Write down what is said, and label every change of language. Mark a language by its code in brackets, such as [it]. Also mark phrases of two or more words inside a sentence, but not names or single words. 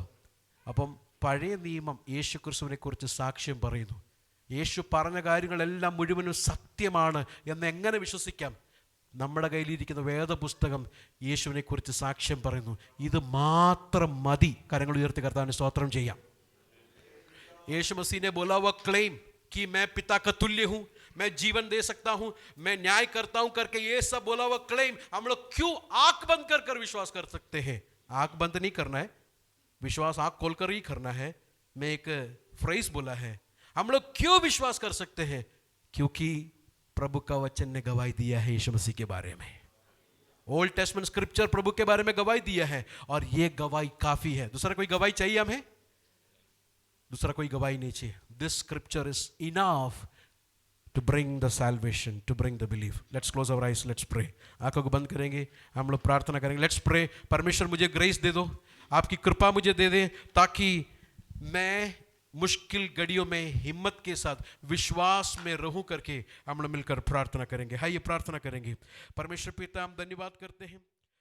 [ml] അപ്പം പഴയ നിയമം യേശു ക്രിസ്തുവിനെ കുറിച്ച് സാക്ഷ്യം പറയുന്നു. യേശു പറഞ്ഞ കാര്യങ്ങളെല്ലാം മുഴുവനും സത്യമാണ് എന്ന് എങ്ങനെ വിശ്വസിക്കാം? നമ്മുടെ കയ്യിലിരിക്കുന്ന വേദപുസ്തകം യേശുവിനെ കുറിച്ച് സാക്ഷ്യം പറയുന്നു. ഇത് മാത്രം മതി. കരങ്ങൾ ഉയർത്തി കർത്താവിന് സ്തോത്രം ചെയ്യാം. [hi] यीशु मसीह ने बोला हुआ क्लेम कि मैं पिता का तुल्य हूं, मैं जीवन दे सकता हूं, मैं न्याय करता हूं करके ये सब बोला हुआ क्लेम हम लोग क्यों आंख बंद कर विश्वास कर सकते हैं? आंख बंद नहीं करना है, विश्वास आंख खोलकर ही करना है. मैं एक फ्रेज बोला है, हम लोग क्यों विश्वास कर सकते हैं? क्योंकि प्रभु का वचन ने गवाही दिया है यीशु मसीह के बारे में. [en] Old Testament scripture [hi] प्रभु के बारे में गवाही दिया है और ये गवाही काफी है. दूसरा कोई गवाही चाहिए हमें? दूसरा कोई गवाही नहीं चाहिए. [en] This scripture is enough to bring the salvation, to bring the belief. Let's close our eyes, let's pray. [hi] आंखों को बंद करेंगे, हम लोग प्रार्थना करेंगे. [en] Let's pray. [hi] परमेश्वर मुझे ग्रेस दे दो, आपकी कृपा मुझे दे दे, ताकि मैं मुश्किल घड़ियों में हिम्मत के साथ विश्वास में रहूं करके हम लोग मिलकर प्रार्थना करेंगे. हाइए प्रार्थना करेंगे. परमेश्वर पिता, हम धन्यवाद करते हैं